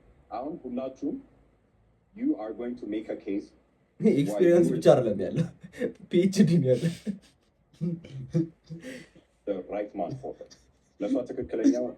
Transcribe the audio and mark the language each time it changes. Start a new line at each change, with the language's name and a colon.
Amharic: አሁን ሁላችሁም
English: you are going to make a case
Amharic: ኤክስፒሪየንስ ብቻ አይደለም ያለው PhD ነው ያለው
English: the right man for it
Amharic: ለሷ ትክክለኛ